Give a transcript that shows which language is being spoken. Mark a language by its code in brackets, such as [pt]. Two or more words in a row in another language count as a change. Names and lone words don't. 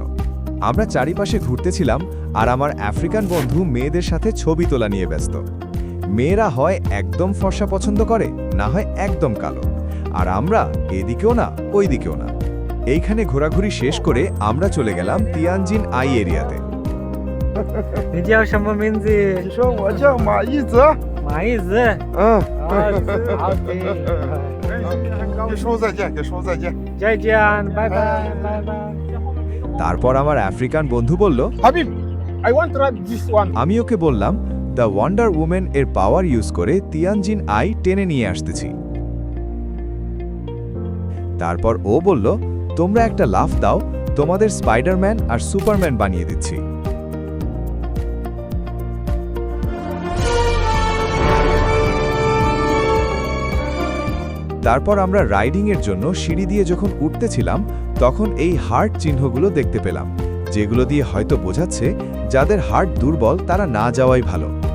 [bn] আমরা চারিপাশে ঘুরতেছিলাম আর আমার আফ্রিকান বন্ধু মেয়েদের সাথে ছবি তোলা নিয়ে ব্যস্ত। মেয়েরা হয় একদম ফর্সা পছন্দ করে, না হয় একদম কালো, আর আমরা এদিকেও না ওই দিকেও না। এইখানে ঘোরাঘুরি শেষ করে আমরা চলে গেলাম তিয়ানজিন আই এরিয়াতে। [zh] 你叫什么名字？你说我叫马一泽。马一子。嗯，啊，好的。跟叔再见，跟叔再见。再见，拜拜，拜拜。 [bn] তারপর আমার আফ্রিকান বন্ধু বলল, [en] Habib, I want to try this one. [bn] আমি ওকে বললাম দ্য ওয়ান্ডার উমেন এর [en] power use [bn] করে তিয়ানজিন আই টেনে নিয়ে আসতেছি। তারপর ও বলল, তোমরা একটা লাফ দাও, তোমাদের স্পাইডারম্যান আর সুপারম্যান বানিয়ে দিচ্ছি। তারপর আমরা রাইডিং এর জন্য সিঁড়ি দিয়ে যখন উঠতেছিলাম, তখন এই হার্ট চিহ্নগুলো দেখতে পেলাম, যেগুলো দিয়ে হয়তো বোঝাচ্ছে যাদের হার্ট দুর্বল তারা না যাওয়াই ভালো।